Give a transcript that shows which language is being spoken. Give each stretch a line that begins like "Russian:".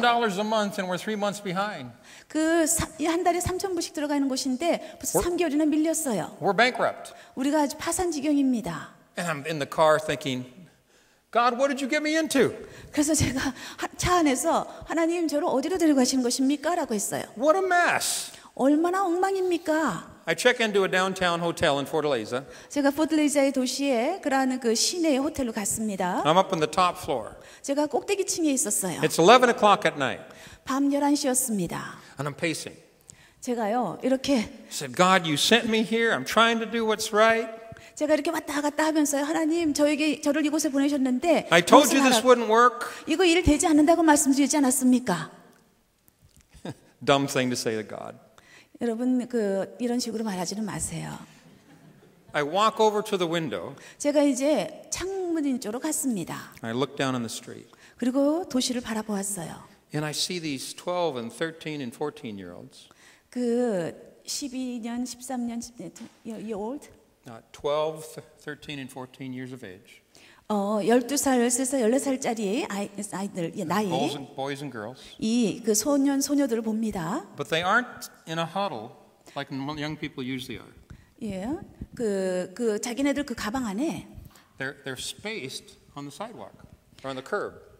English: $3,000 a month and we're 3 months behind.
Korean: 한 달에 3,000불씩 들어가는 곳인데 벌써 3개월이나 밀렸어요.
English: We're bankrupt.
Korean: 우리가 아주 파산지경입니다.
English: And I'm in the car thinking, God, what did you get me into?
Korean: 그래서 제가 차 안에서 하나님 저를 어디로 데려가시는 것입니까? 라고 했어요.
English: What a mess.
Korean: 얼마나 엉망입니까?
English: I check into a downtown hotel in Fortaleza.
Korean: 제가 포틀레이자의 도시에 그러한 그 시내의 호텔로 갔습니다.
English: I'm up on the top floor.
Korean: 제가 꼭대기층에 있었어요.
English: It's 11 o'clock at night.
Korean: 밤 11시였습니다.
English: And I'm pacing.
Korean: 제가요 이렇게
English: I said, God, you sent me here. I'm trying to do what's right.
Korean: 제가 이렇게 왔다 갔다 하면서요. 하나님 저를 이곳에 보내셨는데
English: I told you this wouldn't work.
Korean: 이거 일 되지 않는다고 말씀드리지 않았습니까?
English: Dumb thing to say to God.
Korean: 여러분 이런 식으로 말하지는 마세요.
English: I walk over to the window.
Korean: 제가 이제 창문 쪽으로 갔습니다.
English: I look down on the street.
Korean: 그리고 도시를 바라보았어요.
English: And I see these 12 and 13 and 14-year-olds.
Korean: 그 12년, 13년,
English: year old? 12, 13 and 14 years of age.
Korean: 12살에서 14살짜리 아이들 나이.
English: Boys and girls.
Korean: 그 소녀들을 봅니다.
English: But they aren't in a huddle like young people usually are.
Korean: 예. 그 자기네들 그 가방 안에
English: They're spaced on the sidewalk or on the curb.